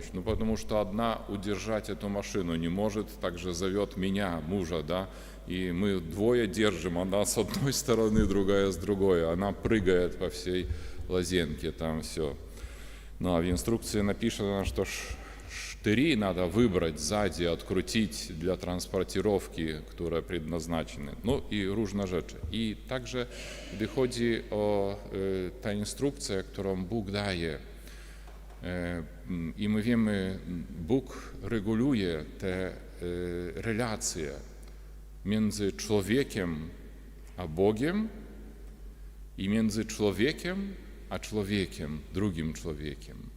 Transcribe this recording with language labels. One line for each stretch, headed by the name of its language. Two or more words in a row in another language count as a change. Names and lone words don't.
Russian: Ну потому что одна удержать эту машину не может, также зовет меня, мужа, да, и мы двое держим, она с одной стороны, другая с другой, она прыгает по всей лазенке, там все. Ну а в инструкции написано, что штыри надо выбрать сзади, открутить для транспортировки, które предназначены.
Polish: Ну i różne rzeczy. I także, gdy chodzi o tę instrukcję, którą Bóg daje, i my wiemy, Bóg reguluje te relacje między człowiekiem a Bogiem i między człowiekiem a człowiekiem, drugim człowiekiem.